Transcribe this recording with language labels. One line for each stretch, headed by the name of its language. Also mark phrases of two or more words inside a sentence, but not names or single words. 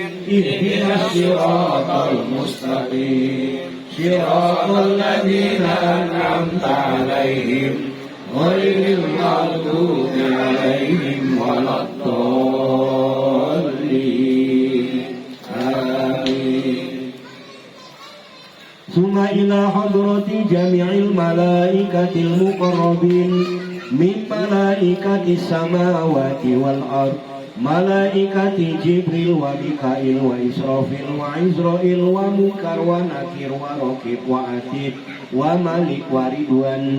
Arabic: اهدنا الصراط المستقيم. صراط الذين أنعمت عليهم غير المغضوب عليهم ولا الضالين. Amin. ثم إلى حضرة جميع الملائكة المقربين من ملائكة السماوات والأرض، ملائكة جبريل وميكائيل وإسرافيل وعزرائيل ومنكر ونكير ورقيب وعتيد ومالك ورضوان.